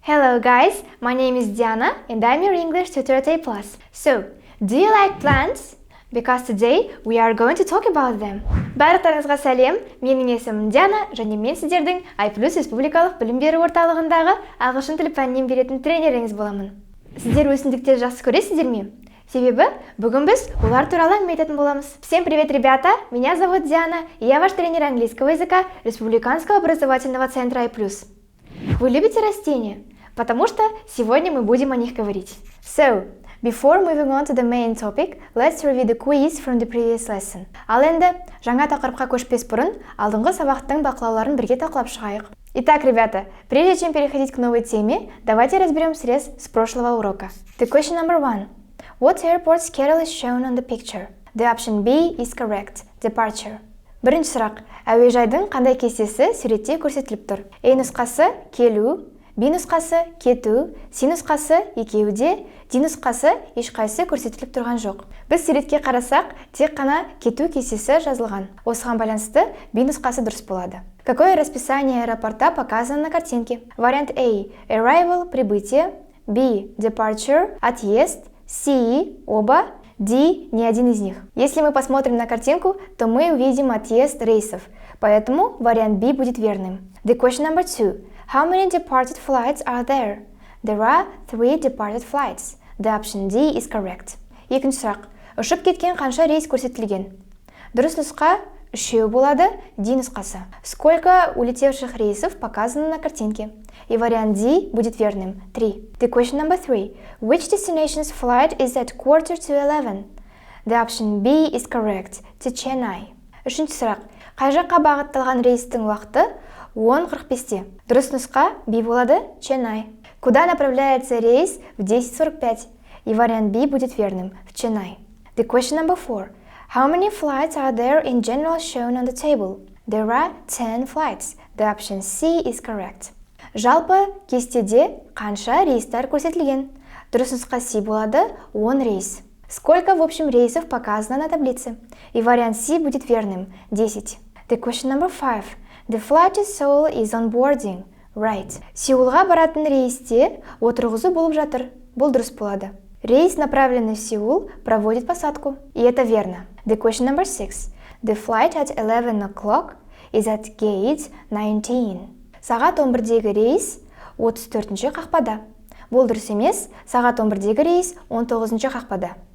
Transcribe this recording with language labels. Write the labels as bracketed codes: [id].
[en] Hello guys, my name is Diana and I'm your English tutor at AIPLUS. So, do you like plants? Because today we are going to talk about them. [kk] Барлықтарыңызға сәлем, менің есімім Диана және мен сіздердің AIPLUS республикалық білім беру орталығындағы ағылшын тілі пәнінен беретін тренеріңіз боламын. Сіздер өсімдіктерді жақсы көресіздер ме? Себебі бүгін біз олар туралы әңгіме айтатын боламыз. [ru] Всем привет, ребята! Меня зовут Диана, и я ваш тренер английского языка Республиканского образовательного центра AIPLUS. Вы любите растения? Потому что сегодня мы будем о них говорить. [en] So, before moving on to the main topic, let's review the quiz from the previous lesson. [kk] Ал енді, жаңа тақырыпқа көшпес бұрын, алдыңғы сабақтың бақылауларын бірге талқылап шығайық. [ru] Итак, ребята, прежде чем переходить к новой теме, давайте разберем срез с прошлого урока. [en] The question number 1. What airport's carol is shown on the picture? The option B is correct. Departure. [kk] Бірінші сұрақ. Әуежайдың қандай кестесі суретте көрсетіліп тұр? A нұсқасы келу, B нұсқасы кету, C нұсқасы екеуде, D нұсқасы ешқайсы көрсетіліп тұрған жоқ. Біз суретке қарасақ, тек қана кету кестесі жазылған. Осыған байланысты B нұсқасы дұрыс болады. [ru] Какое расписание аэропорта показано на картинке? Вариант A – arrival, прибытие, B – departure, отъезд, C – оба, D – ни один из них. Если мы посмотрим на картинку, то мы увидим отъезд рейсов, поэтому вариант B будет верным. [en] The question number 2. How many departed flights are there? There are 3 departed flights. The option D is correct. [kk] Екінші сұрақ. Ұшып кеткен қанша рейс көрсетілген? Дұрыс нұсқа үшеу болады, D нұсқасы. [ru] Сколько улетевших рейсов показано на картинке? И вариант D будет верным. [en] 3. The question number 3. Which destination's flight is at 11:45? The option B is correct. To Chennai. [kk] Үшінші сұрақ. Қай жаққа бағытталған рейстің уақыты 10:45. Дұрыс нұсқа B болады, Chennai. [ru] Куда направляется рейс в 10:45? И вариант B будет верным. В Chennai. [en] The question number 4. How many flights are there in general shown on the table? There are 10 flights. The option C is correct. [kk] Жалпы кестеде қанша рейстер көрсетілген? Дұрыс нұсқа C болады, 10 рейс. [ru] Сколько в общем рейсов показано на таблице? И вариант C будет верным, 10. [en] The question number 5. The flight to Seoul is on boarding. Right. [kk] Сеулға баратын рейсте отырғызу болып жатыр. Бұл дұрыс болады. [ru] Рейс, направленный в Сеул, проводит посадку. И это верно. [en] The question number 6. The flight at 11 o'clock is at gate 19. [kk] Сағат 11-дегі рейс 34-ші қақпада. Бұл дұрыс емес, сағат 11-дегі рейс 19-ші қақпада.